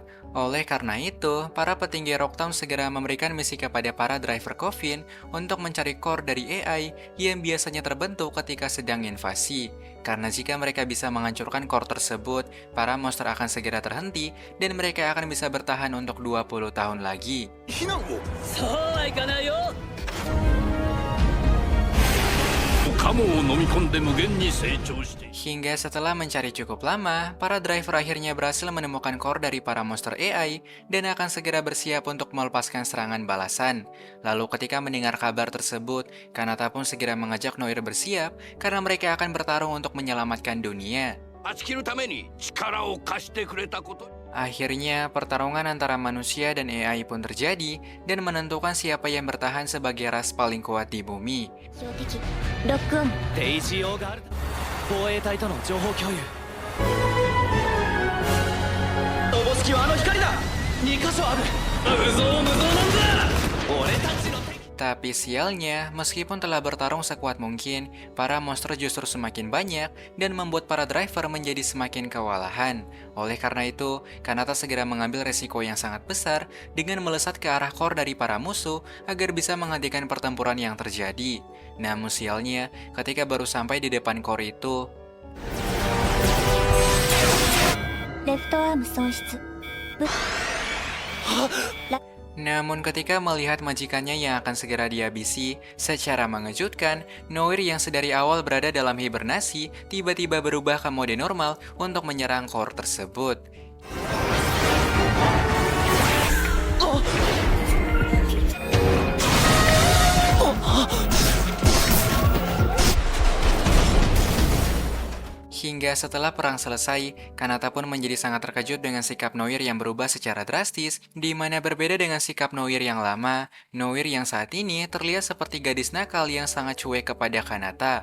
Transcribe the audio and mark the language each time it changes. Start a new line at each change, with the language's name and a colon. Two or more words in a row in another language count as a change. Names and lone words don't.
Indonesian: Oleh karena itu, para petinggi Rocktown segera memberikan misi kepada para driver Coffin untuk mencari core dari AI yang biasanya terbentuk ketika sedang invasi. Karena jika mereka bisa menghancurkan core tersebut, para monster akan segera terhenti dan mereka akan bisa bertahan untuk 20 tahun lagi.
Japanese: そうはいかないよ。カモを飲み込んで無限に成長して。
Indonesian: Hingga setelah mencari cukup lama, para driver akhirnya berhasil menemukan core dari para monster AI dan akan segera bersiap untuk melepaskan serangan balasan. Lalu ketika mendengar kabar tersebut, Kanata pun segera mengajak Noir bersiap karena mereka akan bertarung untuk menyelamatkan dunia.
Japanese: 断ち切るために力を貸してくれたこと。
Indonesian: Akhirnya, pertarungan antara manusia dan AI pun terjadi dan menentukan siapa yang bertahan sebagai ras paling kuat di bumi.
Japanese: 標的ロックオン。デイジー・オーガール防衛隊との情報共有。おぼしきはあの光だ。2箇所ある。無造無造なんだ。俺たちの敵。
Indonesian: Tapi sialnya, meskipun telah bertarung sekuat mungkin, para monster justru semakin banyak dan membuat para driver menjadi semakin kewalahan. Oleh karena itu, Kanata segera mengambil resiko yang sangat besar dengan melesat ke arah core dari para musuh agar bisa menghentikan pertempuran yang terjadi. Namun sialnya, ketika baru sampai di depan core itu,
Japanese: レフトアーム損失。
Indonesian: namun ketika melihat majikannya yang akan segera dihabisi, secara mengejutkan, Noir yang sedari awal berada dalam hibernasi tiba-tiba berubah ke mode normal untuk menyerang core tersebut. Hingga setelah perang selesai, Kanata pun menjadi sangat terkejut dengan sikap Noir yang berubah secara drastis, di mana berbeda dengan sikap Noir yang lama, Noir yang saat ini terlihat seperti gadis nakal yang sangat cuek kepada Kanata.